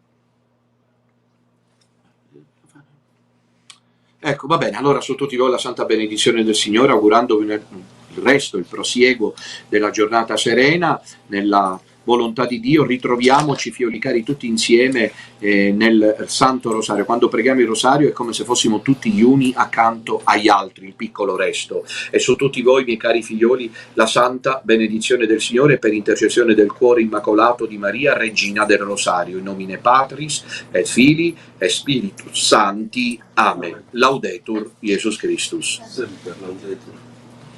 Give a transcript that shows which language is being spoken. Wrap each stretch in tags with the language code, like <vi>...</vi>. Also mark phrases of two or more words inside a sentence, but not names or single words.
<it>Ecco, va bene, allora su tutti voi la santa benedizione del Signore, augurandovi il resto, il prosieguo della giornata serena, nella volontà di Dio, ritroviamoci figlioli cari tutti insieme nel Santo Rosario. Quando preghiamo il Rosario è come se fossimo tutti gli uni accanto agli altri, il piccolo resto. E su tutti voi, miei cari figlioli, la santa benedizione del Signore per intercessione del cuore immacolato di Maria, Regina del Rosario,</it> <la>in nomine Patris et Filii et Spiritus Sancti.</la> <it>Amen.</it> <la>Laudetur Jesus Christus. Sempre laudetur.</la>